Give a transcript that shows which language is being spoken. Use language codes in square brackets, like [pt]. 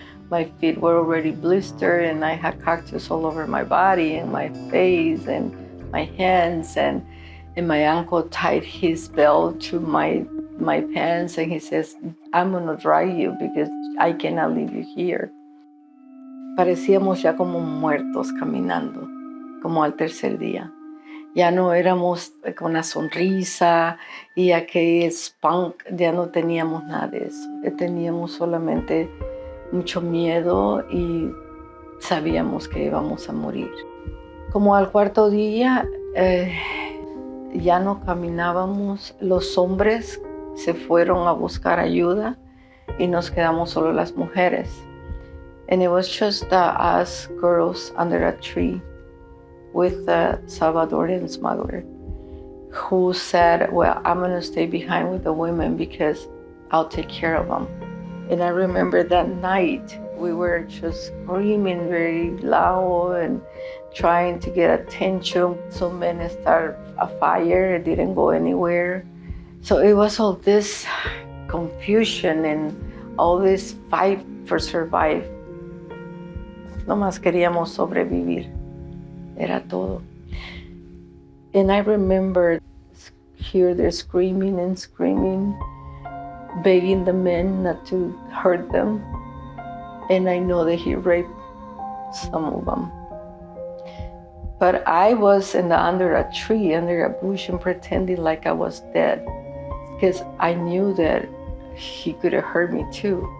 [en] My feet were already blistered, and I had cactus all over my body, and my face, and my hands, and my uncle tied his belt to my pants, and he says, I'm gonna drag you because I cannot leave you here. [es] Parecíamos ya como muertos caminando, como al tercer día. Ya no éramos con una sonrisa y aquel spunk, ya no teníamos nada de eso. Teníamos solamente mucho miedo y sabíamos que íbamos a morir. Como al cuarto día, ya no caminábamos, los hombres se fueron a buscar ayuda y nos quedamos solo las mujeres. [en] And it was just us girls under a tree with the Salvadorian smuggler who said, well, I'm gonna stay behind with the women because I'll take care of them. And I remember that night we were just screaming very loud and trying to get attention. So men started a fire, it didn't go anywhere. So it was all this confusion and all this fight for survival. [es] Nomás queríamos sobrevivir. Era todo. [en] And I remember here they're screaming and screaming, begging the men not to hurt them. And I know that he raped some of them. But I was under a tree, under a bush, and pretending like I was dead because I knew that he could have hurt me too.